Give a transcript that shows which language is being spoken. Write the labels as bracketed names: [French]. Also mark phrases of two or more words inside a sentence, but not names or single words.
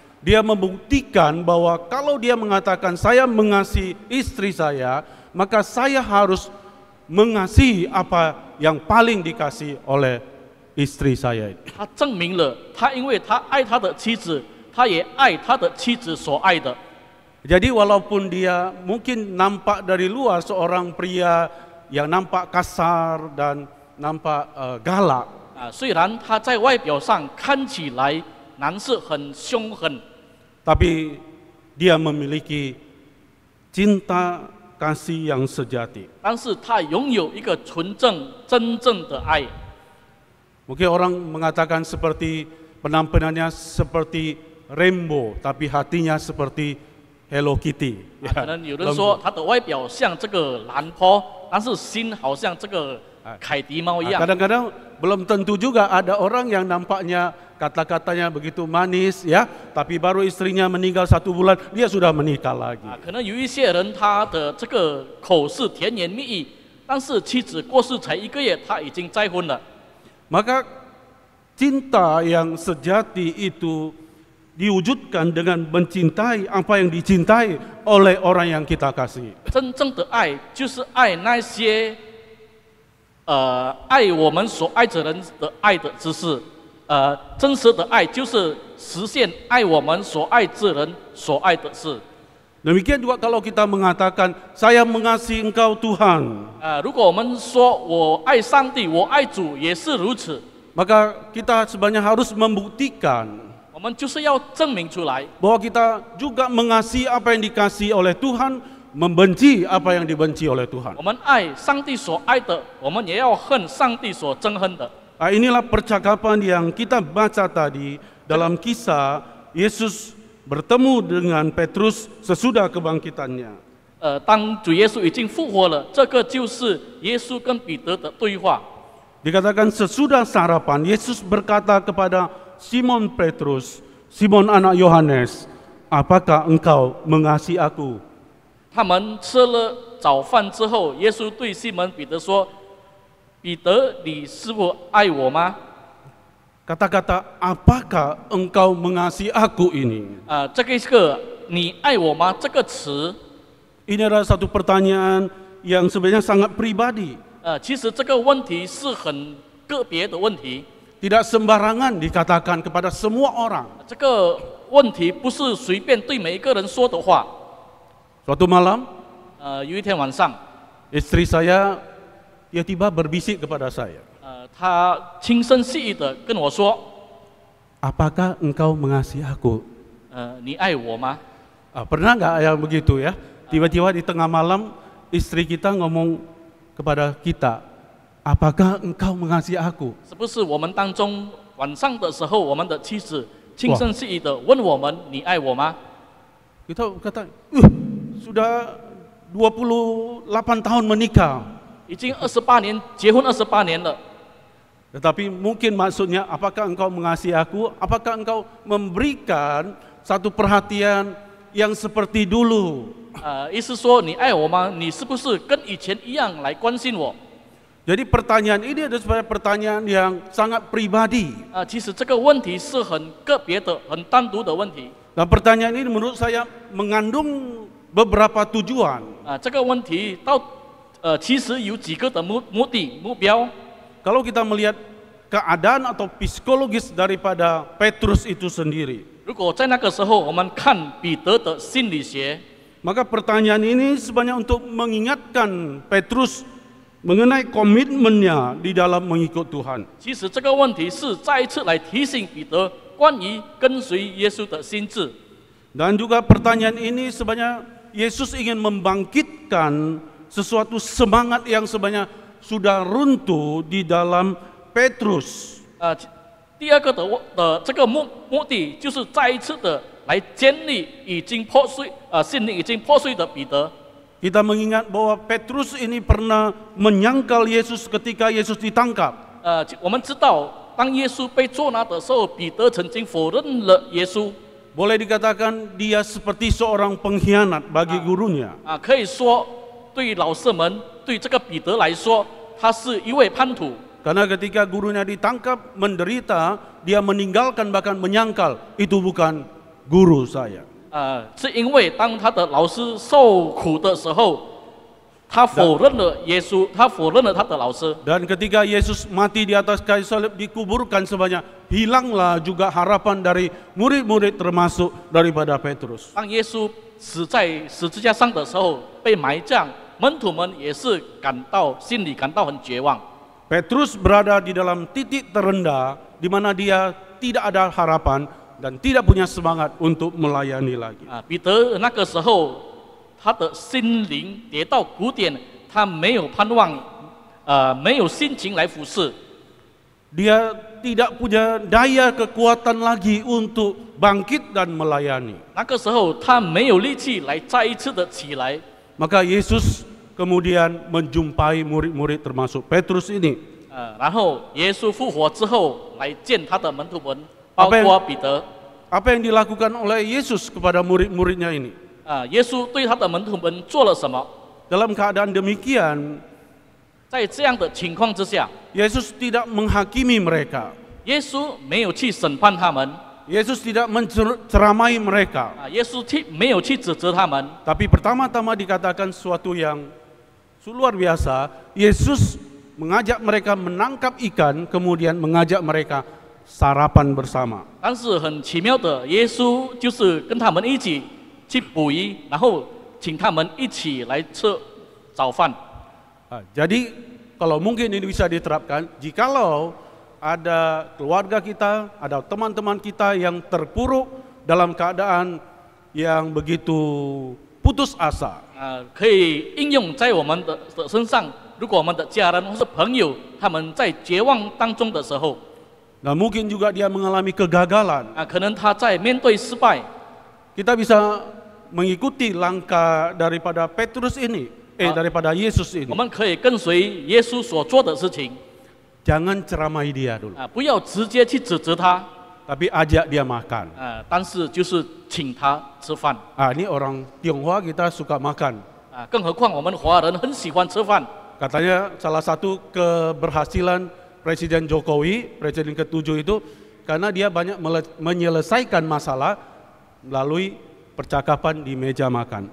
[Indonesian] Dia membuktikan bahwa kalau dia mengatakan saya mengasihi istri saya, maka saya harus mengasihi apa yang paling dikasihi oleh istri saya. [Chinese] 他证明了，他因为他爱他的妻子，他也爱他的妻子所爱的。 [Indonesian] Jadi walaupun dia mungkin nampak dari luar seorang pria yang nampak kasar dan nampak galak. [Chinese] 虽然他在外表上看起来男士很凶狠， [Indonesian] tapi dia memiliki cinta kasih yang sejati. [Chinese] 但是他拥有一个纯正、真正的爱。 [Indonesian] Mungkin orang mengatakan seperti penampilannya seperti Rainbow, tapi hatinya seperti Hello Kitty. [Chinese] 可能有人说他的外表像这个蓝坡，但是心好像这个凯迪猫一样。 [Indonesian] Kadang-kadang belum tentu juga ada orang yang nampaknya kata-katanya begitu manis ya, tapi baru istrinya meninggal 1 bulan dia sudah menikah lagi. [Chinese] 可能有一些人他的这个口是甜言蜜语，但是妻子过世才1个月，他已经再婚了。 [Indonesian] Maka cinta yang sejati itu diwujudkan dengan mencintai apa yang dicintai oleh orang yang kita kasih. [Chinese] 真正的爱就是爱那些爱我们所爱着人的爱的姿势。真实的爱就是实现爱我们所爱之人所爱的事。 [Indonesian] Demikian juga kalau kita mengatakan saya mengasihi engkau Tuhan, [Chinese] 如果我们说我爱上帝，我爱主，也是如此， [Indonesian] maka kita sebenarnya harus membuktikan [Chinese] 我们就是要证明出来， [Indonesian] bahwa kita juga mengasihi apa yang dikasihi oleh Tuhan, membenci apa yang dibenci oleh Tuhan. [Chinese] 我们爱上帝所爱的，我们也要恨上帝所憎恨的。 [Indonesian] Inilah percakapan yang kita baca tadi dalam kisah Yesus bertemu dengan Petrus sesudah kebangkitannya. [Chinese] 当主耶稣已经复活了，这个就是耶稣跟彼得的对话。 [Indonesian] Dikatakan sesudah sarapan, Yesus berkata kepada Simon Petrus, Simon anak Yohanes, apakah engkau mengasihi aku? [Chinese] 他们吃了早饭之后，耶稣对西门彼得说：“彼得，你是否爱我吗？” [Indonesian] Kata-kata apakah engkau mengasihi aku ini? [Chinese] 这个你爱我吗？这个词， [Indonesian] Ini adalah satu pertanyaan yang sebenarnya sangat pribadi. [Chinese] 其实这个问题是很个别的问题。 [Indonesian] Tidak sembarangan dikatakan kepada semua orang. [Chinese] 这个问题不是随便对每一个人说的话。 [Indonesian] Suatu malam, [Chinese] 有一天晚上， [Indonesian] istri saya tiba-tiba berbisik kepada saya. [Chinese] 他轻声细语的跟我说 [Indonesian] Apakah engkau mengasihi aku?：“ [Chinese] 你爱我吗？” [Indonesian] Pernah nggak yang begitu ya? Tiba-tiba di tengah malam istri kita ngomong kepada kita, apakah engkau mengasihi aku? [Chinese] 是不是我们当中晚上的时候，我们的妻子轻声细语的问我们：“你爱我吗？” [Indonesian] Kita kata, sudah 28 tahun menikah. [Chinese] 已经28年，结婚28年了。 [Indonesian] Tetapi mungkin maksudnya, apakah engkau mengasihi aku? Apakah engkau memberikan satu perhatian yang seperti dulu? [Chinese] 意思说你爱我吗？你是不是跟以前一样来关心我？ [Indonesian] Jadi pertanyaan ini adalah sebenarnya pertanyaan yang sangat pribadi. [Chinese] 其实这个问题是很个别的、很单独的问题。 [Indonesian] Dan pertanyaan ini menurut saya mengandung beberapa tujuan. [Chinese] 这个问题其实有几个的目标。 [Indonesian] Kalau kita melihat keadaan atau psikologis daripada Petrus itu sendiri, [Chinese] 如果在那个时候我们看彼得的心理学， [Indonesian] maka pertanyaan ini sebenarnya untuk mengingatkan Petrus mengenai komitmennya di dalam mengikut Tuhan. [Chinese] 其实这个问题是再一次来提醒彼得关于跟随耶稣的心智。 [Indonesian] Dan juga pertanyaan ini sebenarnya Yesus ingin membangkitkan sesuatu semangat yang sebenarnya sudah runtuh di dalam Petrus. [Chinese] 第二个的这个目的就是再一次的来建立已经破碎心灵已经破碎的彼得。 [Indonesian] Kita mengingat bahwa Petrus ini pernah menyangkal Yesus ketika Yesus ditangkap. [Chinese] 我们知道，当耶稣被捉拿的时候，彼得曾经否认了耶稣。 [Indonesian] Boleh dikatakan dia seperti seorang pengkhianat bagi gurunya. [Chinese] 可以说，对于老师们，对这个彼得来说，他是一位叛徒。 [Indonesian] Karena ketika gurunya ditangkap, menderita, dia meninggalkan bahkan menyangkal, itu bukan guru saya. [Chinese] 是因为当他的老师受苦的时候，他否认了耶稣，他否认了他的老师。 [Indonesian] Dan ketika Yesus mati di atas kayu salib dikuburkan sebanyak, hilanglah juga harapan dari murid-murid termasuk daripada Petrus. [Chinese] 当耶稣死在十字架上的时候被埋葬，门徒们也是心里感到很绝望。 [Indonesian] Petrus berada di dalam titik terendah di mana dia tidak ada harapan dan tidak punya semangat untuk melayani lagi. [Chinese] 彼得那个时候，他的心灵跌到谷点，他没有盼望，没有心情来服侍。 [Indonesian] Dia tidak punya daya kekuatan lagi untuk bangkit dan melayani. [Chinese] 那个时候，他没有力气来再一次的起来。 [Indonesian] Maka Yesus kemudian menjumpai murid-murid termasuk Petrus ini. [Chinese] 然后耶稣复活之后来见他的门徒们，包括彼得。 [Indonesian] Apa yang dilakukan oleh Yesus kepada murid-muridnya ini? [Chinese] 耶稣对他的门徒们做了什么？ [Indonesian] Dalam keadaan demikian, [Chinese] 在这样的情况之下， [Indonesian] Yesus tidak menghakimi mereka. [Chinese] 耶稣没有去审判他们， [Indonesian] Yesus tidak menceramai mereka. [Chinese] 耶稣没有去指责他们， [Indonesian] Tapi pertama-tama dikatakan sesuatu yang luar biasa. Yesus mengajak mereka menangkap ikan, kemudian mengajak mereka sarapan bersama. [Chinese] 但是很奇妙的，耶稣就是跟他们一起去捕鱼，然后请他们一起来吃早饭。 [Indonesian] Jadi kalau mungkin ini bisa diterapkan, jikalau ada keluarga kita, ada teman-teman kita yang terpuruk dalam keadaan yang begitu putus asa. [Chinese] 可以应用在我们的身上。如果我们的家人或是朋友他们在绝望当中的时候， [Indonesian] Dan mungkin juga dia mengalami kegagalan. [Chinese] 可能他在面对失败， [Indonesian] Kita bisa mengikuti langkah daripada Petrus ini, daripada Yesus [Chinese] 我 [Indonesian] ini. [Chinese] 们可以跟随耶稣所做的事情， [Indonesian] Jangan ceramai dia dulu, [Chinese] 不要直接去指责他， [Indonesian] tapi ajak dia makan. [Chinese] 但是就是请他吃饭。 [Indonesian] Ini orang Tionghoa kita suka makan. [Chinese] 更何况我们华人很喜欢吃饭。 [Indonesian] Katanya salah satu keberhasilan Presiden Jokowi, Presiden ke-7 itu, karena dia banyak menyelesaikan masalah melalui percakapan di meja makan.